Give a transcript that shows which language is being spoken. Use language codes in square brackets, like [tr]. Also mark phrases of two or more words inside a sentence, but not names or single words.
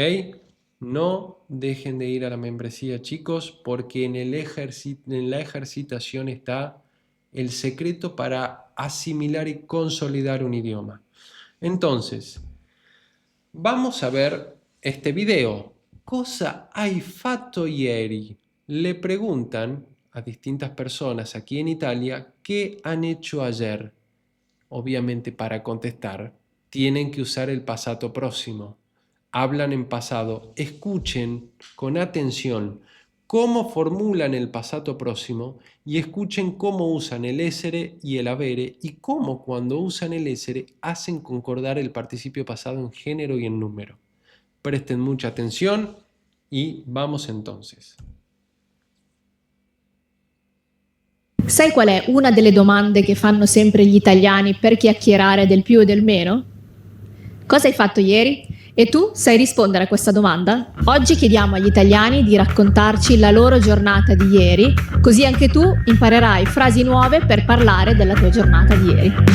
[es] No dejen de ir a la membresía, chicos, porque en la ejercitación está el secreto para asimilar y consolidar un idioma. Entonces, vamos a ver este video. [it] Cosa hai fatto ieri? [es] Le preguntan a distintas personas aquí en Italia qué han hecho ayer. Obviamente, para contestar, tienen que usar el pasado próximo. Hablan en pasado. Escuchen con atención cómo formulan el pasado próximo y escuchen cómo usan el essere y el avere y cómo cuando usan el essere hacen concordar el participio pasado en género y en número. Presten mucha atención y vamos entonces. [it] Sai qual è una delle domande che fanno sempre gli italiani per chiacchierare del più e del meno? Cosa hai fatto ieri? E tu sai rispondere a questa domanda? Oggi chiediamo agli italiani di raccontarci la loro giornata di ieri, così anche tu imparerai frasi nuove per parlare della tua giornata di ieri.